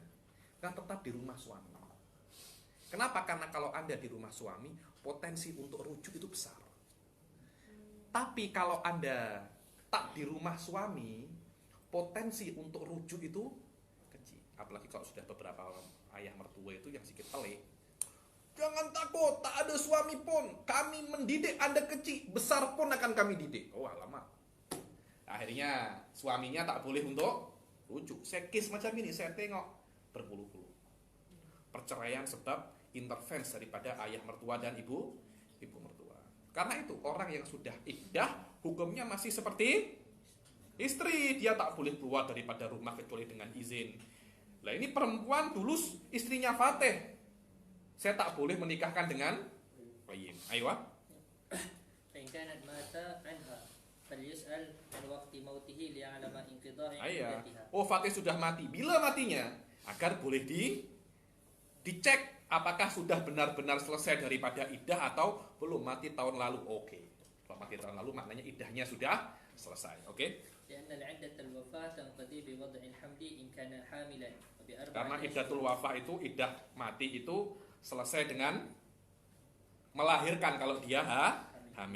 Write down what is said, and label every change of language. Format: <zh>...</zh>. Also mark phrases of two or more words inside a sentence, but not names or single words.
<id>Kan tetap di rumah suami. Kenapa? Karena kalau Anda di rumah suami, potensi untuk rujuk itu besar. Tapi kalau Anda tak di rumah suami, potensi untuk rujuk itu kecil. Apalagi kalau sudah beberapa ayah mertua itu yang sedikit pelik. Jangan takut, tak ada suami pun. Kami mendidik Anda kecil, besar pun akan kami didik. Oh alamak. Akhirnya suaminya tak boleh untuk rujuk. Saya case macam ini, saya tengok berpuluh-puluh. Perceraian sebab intervensi daripada ayah mertua dan ibu mertua. Karena itu orang yang sudah iddah hukumnya masih seperti istri. Dia tak boleh keluar daripada rumah kecuali dengan izin. Nah ini perempuan dulu istrinya Fatih. Saya tak boleh menikahkan dengan lain. Ayo.</id> <ar>فإن كانت مات عنها فليسأل عن وقت موته ليعلم انقضاء عدتها.</ar> <id>Oh Fatih sudah mati. Bila matinya? Agar boleh dicek apakah sudah benar-benar selesai daripada iddah atau belum. Mati tahun lalu. Oke. Kalau mati tahun lalu maknanya iddahnya sudah selesai. Oke. Karena</id> <ar>عدة الوفاة</ar> <id>itu iddah mati itu selesai dengan melahirkan kalau dia hamil.</id>